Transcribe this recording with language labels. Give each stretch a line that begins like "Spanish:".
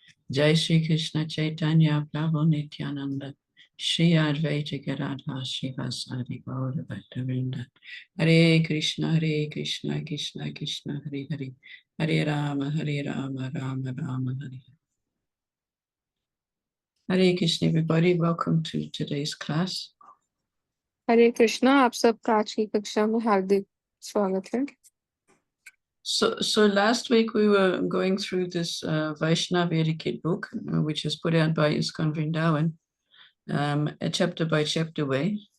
Sanskrit: Jai Shri Krishna Chaitanya Prabhu Nityananda Shri Advaita Gadadha Shivasadi Gaura Bhaktavrinda. Hare Krishna Krishna Krishna Hare Hare Hare Rama Rama Rama Hare.
English: Hare Krishna everybody, welcome to today's class.
Hindi: हरे कृष्णा, आप सबका आज की कक्षा में हार्दिक स्वागत है।
English: So last week we were going through this Vaishnava etiquette book, which is put out by ISKCON Vrindavan, a chapter by chapter way.